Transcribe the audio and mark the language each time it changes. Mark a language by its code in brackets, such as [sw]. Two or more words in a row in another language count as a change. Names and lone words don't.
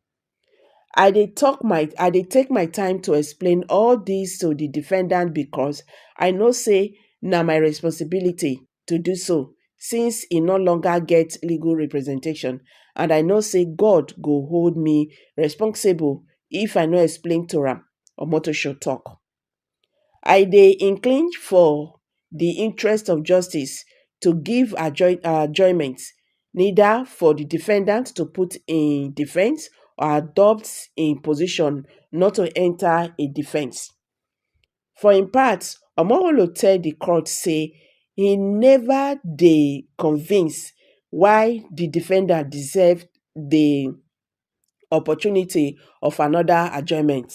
[pcm] I dey take my time to explain all this to the defendant because I know say na my responsibility to do so since he no longer get legal representation and I know say God go hold me responsible if I no explain to am, OMOTOSHO talk. I dey incline for the interest of justice to give adjournment neither for the defendant to put in defense or adopt in position not to enter a defense. For im part, Omoyele tell the court say he never dey convince why the defendant deserve the opportunity of another adjournment.